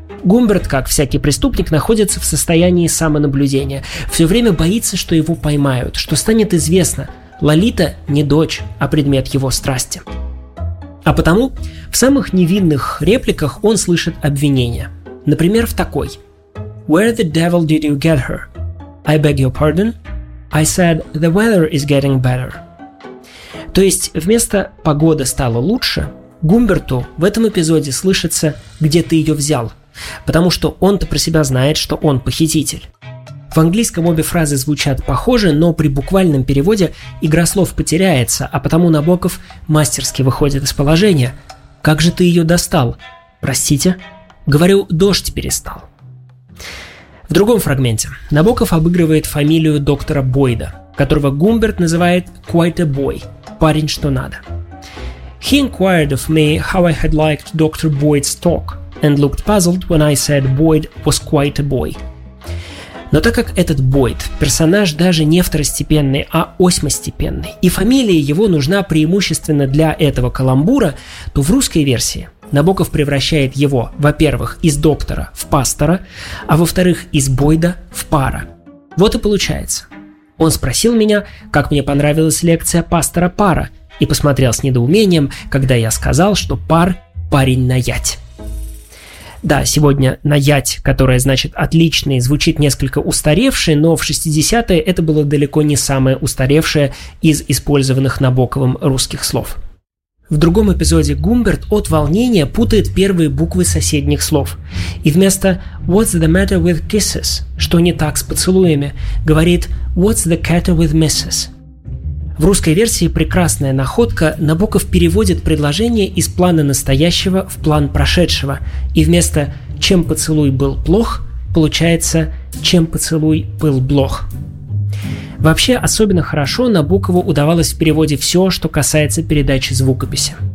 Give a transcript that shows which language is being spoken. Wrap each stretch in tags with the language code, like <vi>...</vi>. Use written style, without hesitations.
<ru>Гумберт, как всякий преступник, находится в состоянии самонаблюдения. Все время боится, что его поймают, что станет известно. Лолита не дочь, а предмет его страсти. А потому в самых невинных репликах он слышит обвинения. Например, в такой.</ru> <en>Where the devil did you get her? I beg your pardon? I said the weather is getting better.</en> <ru>То есть вместо «погода стала лучше» Гумберту в этом эпизоде слышится «где ты ее взял?». Потому что он-то про себя знает, что он похититель. В английском обе фразы звучат похоже, но при буквальном переводе игра слов потеряется, а потому Набоков мастерски выходит из положения. «Как же ты ее достал?» «Простите?» «Говорю, дождь перестал». В другом фрагменте Набоков обыгрывает фамилию доктора Бойда, которого Гумберт называет</ru> <en>«quite a boy»</en> <ru>– «парень, что надо».</ru> <en>«He inquired of me how I had liked Dr. Boyd's talk». And looked puzzled when I said Boyd was quite a boy.</en> <ru>Но так как этот Бойд – персонаж даже не второстепенный, а осьмостепенный, и фамилия его нужна преимущественно для этого каламбура, то в русской версии Набоков превращает его, во-первых, из доктора в пастора, а во-вторых, из Бойда в пара. Вот и получается. Он спросил меня, как мне понравилась лекция пастора Пара, и посмотрел с недоумением, когда я сказал, что Пар – парень на ядь. Да, сегодня «наять», которая значит «отличный», звучит несколько устаревшей, но в 60-е это было далеко не самое устаревшее из использованных Набоковым русских слов. В другом эпизоде Гумберт от волнения путает первые буквы соседних слов. И вместо</ru> <en>«What's the matter with kisses?»</en> <ru>– «Что не так с поцелуями?» – говорит</ru> <en>«What's the matter with misses?»</en> <ru>В русской версии «Прекрасная находка» Набоков переводит предложение из плана настоящего в план прошедшего, и вместо «чем поцелуй был плох» получается «чем поцелуй был блох». Вообще, особенно хорошо Набокову удавалось в переводе все, что касается передачи звукописи.</ru>